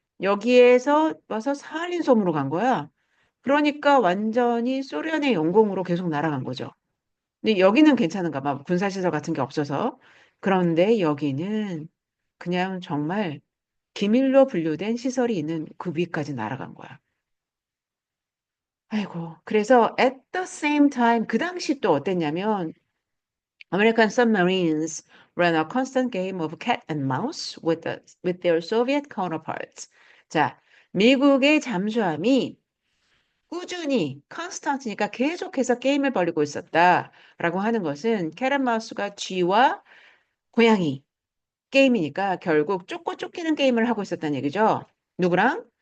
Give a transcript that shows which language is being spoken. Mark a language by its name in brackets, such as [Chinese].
[Korean] 여기에서 와서 사할린 섬으로 간 거야. 그러니까 완전히 소련의 영공으로 계속 날아간 거죠. 근데 여기는 괜찮은가 봐. 군사시설 같은 게 없어서. 그런데 여기는 그냥 정말 기밀로 분류된 시설이 있는 그 위까지 날아간 거야. 아이고. 그래서 [English] at the same time [Korean] 그 당시 또 어땠냐면 [English] American submarines ran a constant game of cat and mouse with their Soviet counterparts. [Korean] 자, 미국의 잠수함이 꾸준히 constant니까 계속해서 게임을 벌이고 있었다라고 하는 것은 [English] cat and mouse [Korean] 가 쥐와 고양이 게임이니까 결국 쫓고 쫓기는 게임을 하고 있었다는 얘기죠. 누구랑?